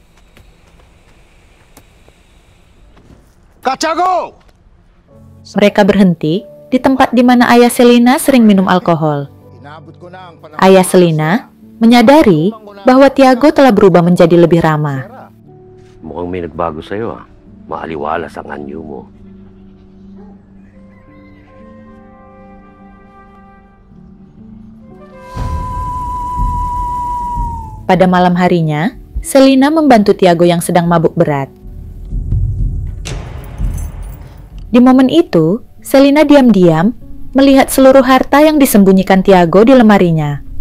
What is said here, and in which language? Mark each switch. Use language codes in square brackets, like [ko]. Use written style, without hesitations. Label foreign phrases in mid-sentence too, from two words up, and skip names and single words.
[id] Kak Tiago! Mereka berhenti di tempat di mana ayah Selina sering minum alkohol. Ayah Selina menyadari bahwa Tiago telah berubah menjadi lebih ramah. [tl] Mukhang may nagbago sa'yo ah. Maaliwalas ang anyo mo. [id] Pada malam harinya, Selina membantu Tiago yang sedang mabuk berat. Di momen itu, Selina diam-diam melihat seluruh harta yang disembunyikan Tiago di lemarinya.